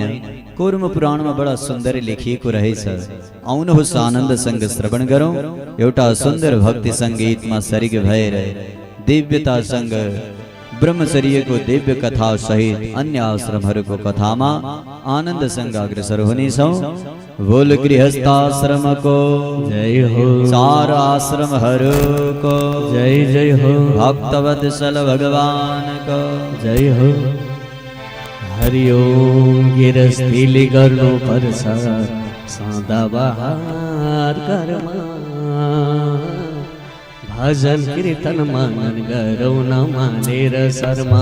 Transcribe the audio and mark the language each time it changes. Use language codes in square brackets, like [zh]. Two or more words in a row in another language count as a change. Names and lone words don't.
[ne] कुर्म पुराणमा बडा सुन्दर लेखिएको रहेछ। आउनुहोस् आनन्दसँग श्रवण गरौँ। एउटा सुन्दर भक्ति सङ्गीतमा सरिक भएर दिव्यतासँग ब्रह्मचर्यको दिव्य कथा सहित अन्य आश्रमहरूको कथामा आनन्दसँग अग्रसर हुनेछौँ। बोल गृहस्थाश्रमको जय हो, चार आश्रमहरूको जय जय हो, भक्तवत्सल भगवानको जय हो। हरि ओम। गिरस्तीले गर्नु पर्छ सदाबहार कर्म, भजन कीर्तन मनन गरौ नमानेर शर्मा।